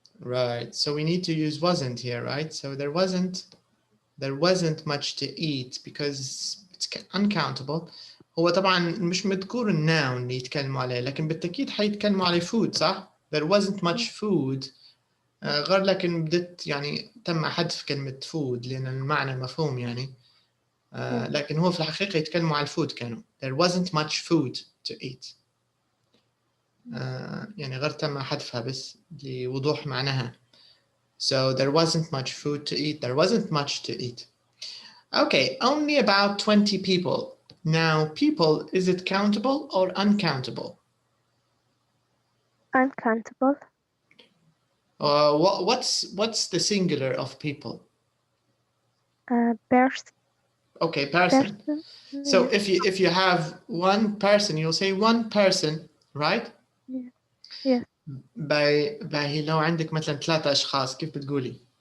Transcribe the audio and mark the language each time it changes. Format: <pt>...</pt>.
<en>Right, so we need to use wasn't here, right? So there wasn't much to eat because it's uncountable.</en> <ar>هو طبعا مش مذكور الناون اللي يتكلموا عليه، لكن بالتأكيد حيتكلموا على food، صح؟</ar> <en>There wasn't much food.</en> <ar>غير لكن بدت يعني تم حذف كلمة food لأن المعنى مفهوم يعني. لكن هو في الحقيقة يتكلموا على الفود كانوا.</ar> <en>There wasn't much food to eat.</en> <ar>يعني غير تم حذفها بس لوضوح معناها.</ar> <en>So there wasn't much food to eat. There wasn't much to eat. Okay, only about 20 people. Now, people, is it countable or uncountable? Uncountable. What's the singular of people? Person. Okay, person. So if you have one person, you'll say one person, right? Yeah.</en> <ar>باهي لو عندك مثلا 3 أشخاص كيف بتقولي؟</ar>